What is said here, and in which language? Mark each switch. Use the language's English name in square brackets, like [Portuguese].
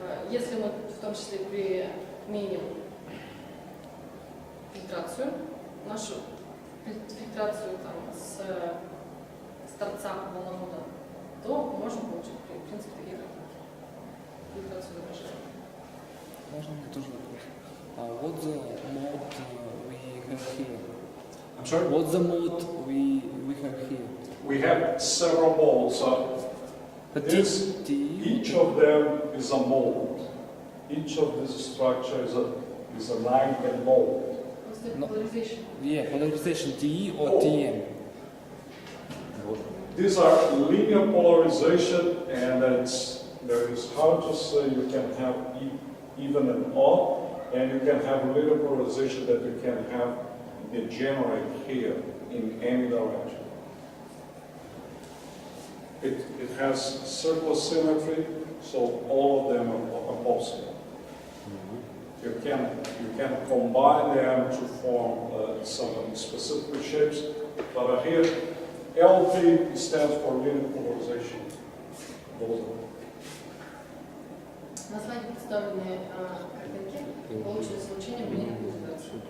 [Russian] Если мы в том числе применим фильтрацию, нашу фильтрацию там, с торца волновода, то можем получить, в принципе, такие картинки. Фильтрацию изображения. Можно мне тоже вопрос? [English] What the mode we have here? I'm sorry? What's the mode we have here? We have several modes. Each of them is a mode. Each of these structures is a line mode. What's the polarization? Yeah, polarization TE or TM? These are linear polarization, and it's hard to say you can have even and odd, and you can have linear polarization that you can have degenerate here in any direction. It has circular symmetry, so all of them are possible. You can combine them to form some specific shapes, but here LP stands for linear polarization. [Russian] На слайде представлены картинки, полученные с излучением мини-курс.